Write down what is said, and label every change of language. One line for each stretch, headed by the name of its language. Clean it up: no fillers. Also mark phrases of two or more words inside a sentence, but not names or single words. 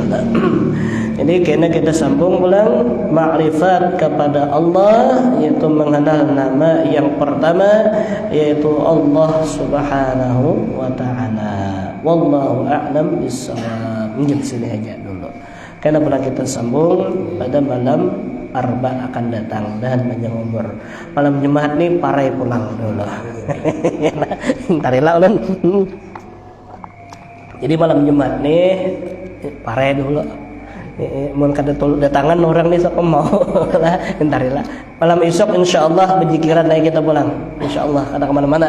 Indonesian: Jadi kena kita sambung ulang ma'rifat kepada Allah, yaitu mengenal nama yang pertama yaitu Allah
Arabic: سبحانه وتعالى. والله أعلم بالصواب.
Indonesian: Di sini aja dulu. Karena pernah kita sambung pada malam Arba akan datang dan panjang umur.
Banjar: Malam Jumat nih parai pulang dulu. Tarilah ulun. Jadi malam Jumat nih parai dulu. Mun kada datangan orang nih sok mau lah entarilah. Malam esok insyaallah berjikiran naik kita pulang. Insyaallah kada kemana-mana.